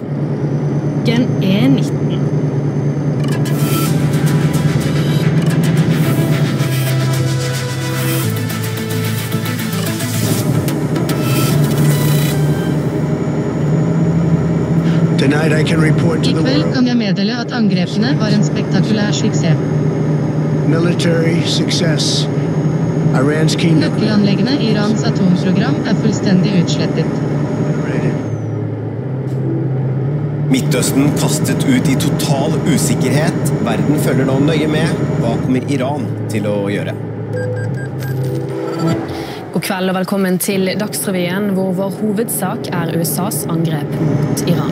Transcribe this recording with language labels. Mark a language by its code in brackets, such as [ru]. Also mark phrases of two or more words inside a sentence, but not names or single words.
[no] Klokken 19. [en] Tonight I can report to the [no] I kveld [en] world. [no] kan jeg meddele at angrepene var en spektakulær suksess. [en] Military success. Iran's key [no] Nøkkelanleggene i Irans atomprogram er fullstendig utslettet. Midtøsten kastet ut i total usikkerhet. Verden følger nå nøye med. Hva kommer Iran til å gjøre? God kveld og velkommen til Dagsrevyen, hvor vår hovedsak er USAs angrep mot Iran.